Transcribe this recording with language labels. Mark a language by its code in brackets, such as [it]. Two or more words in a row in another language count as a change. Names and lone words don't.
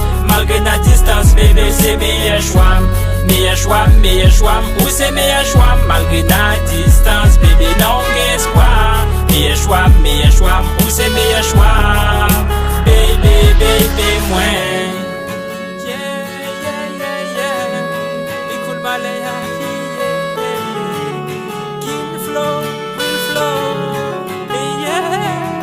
[ht] Malgre ta distans, bebe, se meyè chwa. Meyè chwa, meyè chwa, ou se meyè chwa. Malgre ta distans, bebe, nan ou gen espwa. Meyè chwa, meyè chwa, ou se meyè chwa. Bebe, bebe, mwen. [en] Yeah, yeah, yeah, yeah. Écoute, Malaya, yeah, yeah, yeah. King Flow, Will Flow, yeah.